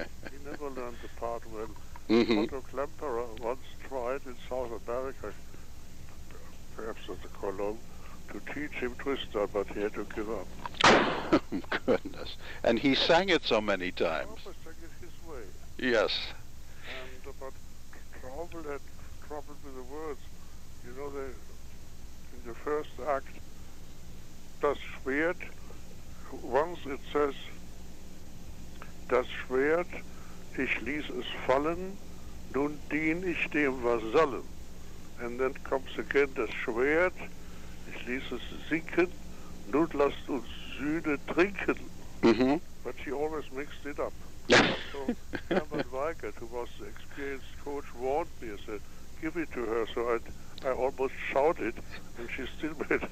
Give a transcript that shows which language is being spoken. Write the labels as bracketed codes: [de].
[en] He never learned the part well. Otto Klemperer once tried in South America, perhaps at the Cologne, to teach him Twister, but he had to give up. Goodness. And he sang it so many times. Traub sang it his way. Yes. And but Traub had trouble with the words. You know, in the first act, [de] das Schwert, [en] once it says, [de] das Schwert, ich ließ es fallen, nun dien ich dem Vasallen. [en] And then comes again, [de] das Schwert, ich ließ es sinken, nun lasst uns Sühne trinken. [en] But she always mixed it up. So Herbert Weigert, who was the experienced coach, warned me and said, give it to her. So I almost shouted, and she still made it.